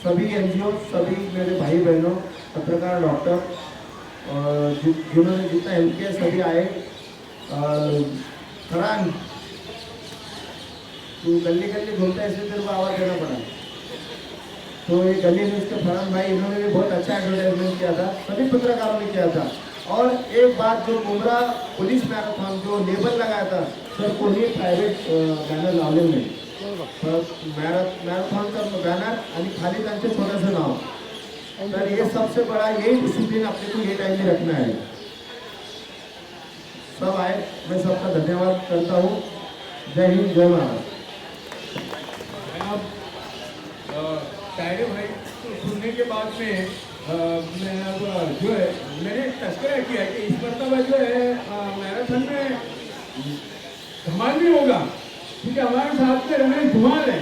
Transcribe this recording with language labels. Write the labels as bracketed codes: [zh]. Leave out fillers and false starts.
[hi] सभी NGO, सभी मेरे भाई बहनों, पत्रकार, डॉक्टर और जिन्होंने जितना हेल्प किया सभी आए। फरहान, तू गली गली घूमता है इसलिए तेरे को आवाज़ देना पड़ा। तो ये गली में उसके फरहान भाई, इन्होंने भी बहुत अच्छा एडवर्टाइजमेंट किया था, सभी पत्रकारों ने किया था। और एक बात, जो मुंब्रा पुलिस मैराथन जो लेबल लगाया था सर, [mr] कोणी प्रायव्हेट बॅनर लावलेलं नाही, [hi] मैराथन का बैनर [mr] आणि खाली त्यांचे छोटंसं नाव। [hi] तर ये सबसे बड़ा यही डिसिप्लिन अपने को ये टाइम में रखना है। सब आए, मैं सबका धन्यवाद करता हूँ। जय हिंद, जय महाराष्ट्र। तायरे भाई तो सुनने के बाद में मैं अब जो है मैंने तस्करा किया कि इस मरतबा जो है मैराथन में धमाल भी होगा, क्योंकि हमारे साथ में रमेश धुमाल है।